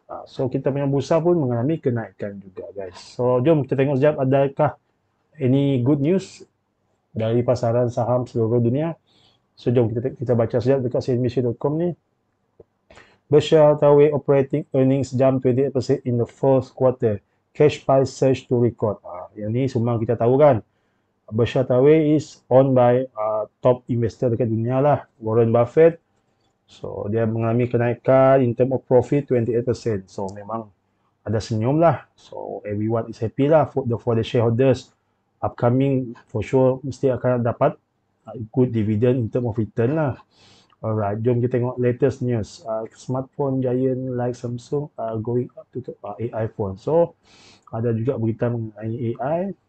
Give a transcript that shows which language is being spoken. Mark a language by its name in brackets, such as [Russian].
[Malay] So kita punya bursa pun mengalami kenaikan juga guys. So jom kita tengok sekejap adakah [English] any good news [Malay] dari pasaran saham seluruh dunia. So jom kita baca sekejap dekat cnbc.com ni. [English] Berkshire Hathaway operating earnings jump 28% in the fourth quarter. Cash price surge to record. [Malay] Yang ni semua kita tahu kan. [English] Berkshire Hathaway is owned by top investor [Malay] dekat dunia lah, [English] Warren Buffett. [Malay] So dia mengalami kenaikan [English] in term of profit [Malay] 28%. So memang ada senyum lah. [English] So everyone is happy lah for the shareholders. Upcoming for sure [Malay] mesti akan dapat [English] good dividend in term of return lah. Alright, [Malay] jom kita tengok [English] latest news. Smartphone giant like Samsung going up to AI phone. [Malay] So ada juga berita mengenai AI.